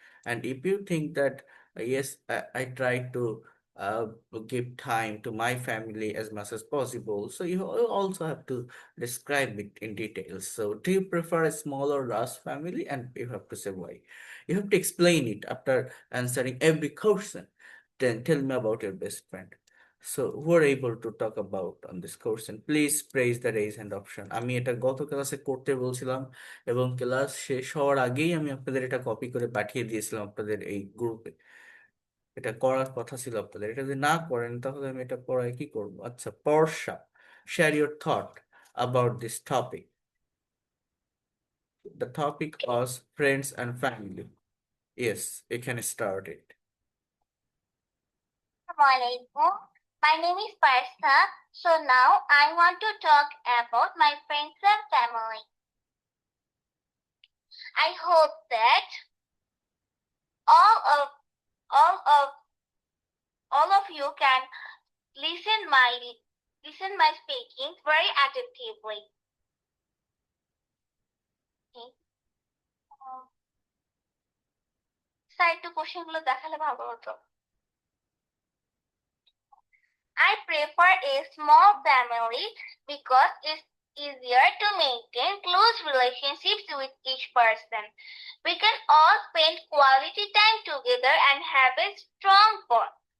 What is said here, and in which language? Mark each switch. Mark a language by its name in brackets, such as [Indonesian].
[English] And if you think that yes, I try to uh, give time to my family as much as possible, so you also have to describe it in details. So, do you prefer a small or large family? And you have to say why. You have to explain it after answering every question. Then tell me about your best friend. So who are able to talk about on this question? Please praise the raise hand option. [Bangla] আমি এটা গত ক্লাসে করতে বলছিলাম এবং class শেষ হওয়ার আগেই আমি আপনাদের এটা কপি করে পাঠিয়ে দিয়েছিলাম আপনাদের এই গ্রুপে। এটা করার কথা ছিল আপনাদের, এটা যদি না করেন তাহলে আমি এটা পড়ায় কি করব? [English] আচ্ছা, Parsa, share your thought about this topic. The topic was friends and family. Yes, you can start it. Assalamualaikum. My name is Parsa. So now I want to talk about my friends and family. I hope that all of all of you can listen my speaking very attentively. Okay. Side to question [Bangla] গুলো দেখালে ভালো হতো। [English] I prefer a small family because it's easier to maintain close relationships with each person. We can all spend quality time together and have a strong bond.